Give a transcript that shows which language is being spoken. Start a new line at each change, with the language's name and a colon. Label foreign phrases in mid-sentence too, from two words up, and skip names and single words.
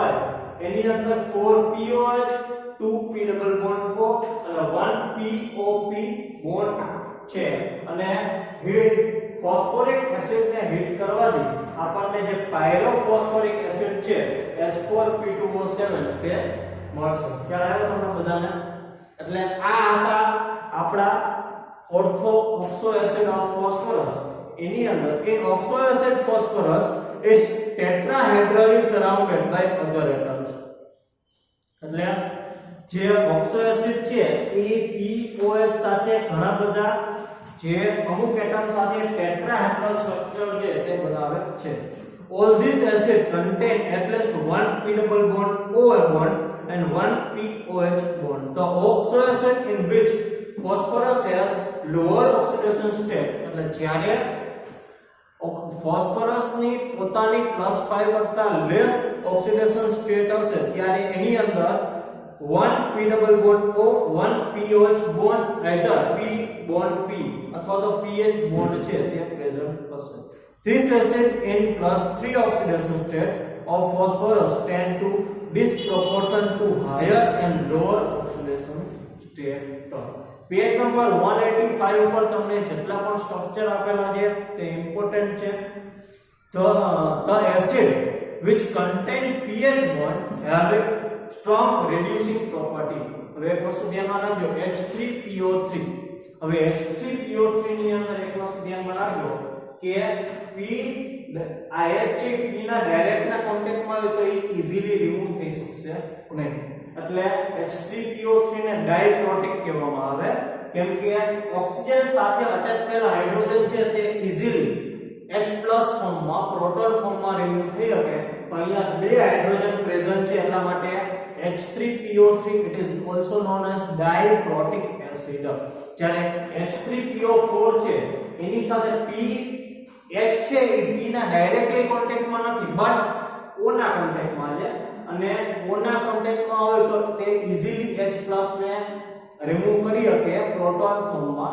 Gujarati: એની અંદર 4POH 2P
English: double bond
Gujarati: O અને 1POP બોન્ડ છે. અને
English: heat phosphoric acid
Gujarati: ને હીટ કરવાથી આપણને જે
English: pyrophosphoric acid
Gujarati: છે H4P2O7 તે મળશે. ખ્યાલ આવ્યો તમને બધાને? એટલે આ હતા આપણા
English: ortho oxo acid of phosphorus.
Gujarati: એની અંદર
English: in oxo acid phosphorus is tetrahedrally surrounded by other atoms.
Gujarati: એટલે જે
English: oxo acid
Gujarati: છે એ POH સાથે ઘણા બધા જે અમુક એટમ સાથે
English: tetrahedral structure
Gujarati: છે તે બનાવે છે.
English: All these acids contain at least one P double bond OH bond and one POH bond. The oxo acid in which phosphorus has lower oxidation state
Gujarati: એટલે જ્યારે ફોસ્ફરસ ની પોતાની +5 કરતા
English: less oxidation state
Gujarati: હશે ત્યારે એની અંદર
English: 1 P double bond O 1 POH bond either P bond P
Gujarati: અથવા તો
English: PH bond
Gujarati: છે તે પ્રેઝન્ટ હશે.
English: This acid in +3 oxidation state of phosphorus tend to disproportion to higher and lower oxidation state. page number
Gujarati: 185 ઉપર તમને જેટલા પણ સ્ટ્રક્ચર આપેલા છે તે ઇમ્પોર્ટન્ટ છે.
English: The acid which contain pH bond have a strong reducing property.
Gujarati: હવે એક વસ્તુ ધ્યાનમાં રાખજો H3PO3. હવે H3PO3 ની અંદર એક વસ્તુ ધ્યાનમાં રાખજો કે P આ H છે P ના ડાયરેક્ટ ના કોન્ટેક્ટમાં હોય તો એ
English: easily remove
Gujarati: થઈ શકશે નહીં. એટલે H3PO3 ને ડાયપ્રોટિક કહેવામાં આવે કેમ કે ઓક્સિજન સાથે અટેચ થયેલા હાઇડ્રોજન છે તે ઈઝીલી H+ ફોર્મમાં પ્રોટોન ફોર્મમાં રિમૂવ થઈ શકે. પણ અહીંયા બે
English: hydrogen present
Gujarati: છે એટલા માટે H3PO3
English: it is also known as diprotic acid.
Gujarati: જ્યારે H3PO4 છે એની સાથે PH છે એ P ના ડાયરેક્ટલી કોન્ટેક્ટમાં નથી બટ O ના કોન્ટેક્ટમાં છે અને O ના કોન્ટેક્ટમાં હોય તો તે ઈઝીલી H+ ને રિમૂવ કરી શકે પ્રોટોન ફોર્મમાં.